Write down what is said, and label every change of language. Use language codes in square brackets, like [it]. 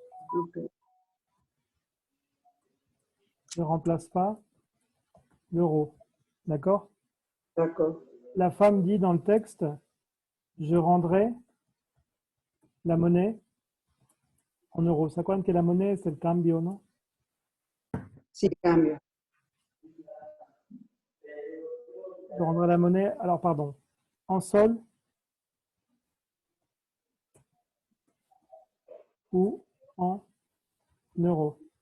[fr] Okay. Ne remplace pas l'euro. D'accord? D'accord. La femme dit dans le texte, je rendrai la monnaie en euros. [es] ¿Se acuerdan que la monnaie, [fr] c'est le [es] cambio, non? Sí, cambio. [fr] Je rendrai la monnaie, alors pardon, en sol ou en euros.